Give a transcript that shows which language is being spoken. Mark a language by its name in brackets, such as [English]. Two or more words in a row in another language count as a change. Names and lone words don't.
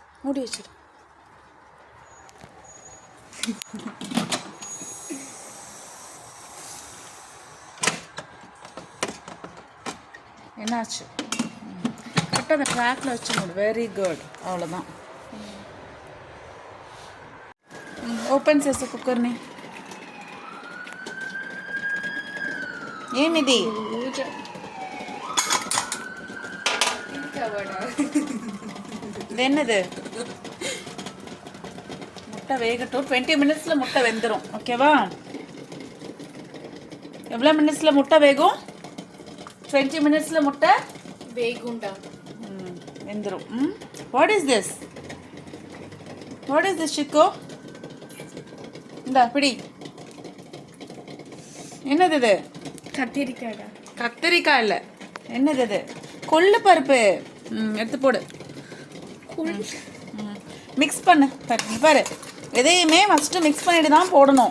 [Tamil] மூடி வச்சிரு. என்னாச்சு? கரெக்டாக அந்த ட்ராக்ல வச்சு மூடு. [English] very good. [Tamil] அவ்வளோதான். [Telugu] ఓపెన్ చేసే కుక్కర్ని. ఏమిది? [Tamil] இது என்னது? முட்டை வேகட்டும். 20 மினிட்ஸில் முட்டை வெந்துடும். ஓகேவா? எவ்வளோ மினிட்ஸில் முட்டை வேகும்? 20 மினிட்ஸில் முட்டை வேகுண்டா வெந்துடும். [English] What is this? What is this Chikko? [Tamil] இந்தா பிடி. என்னது இது? கத்திரிக்காய்டா. கத்திரிக்காய் இல்லை. என்னது இது? கொள்ளு பருப்பு. எடுத்து போடு. மிக்ஸ் பண்ணு. பாரு, எதையுமே ஃபஸ்ட்டு மிக்ஸ் பண்ணிட்டு தான் போடணும்.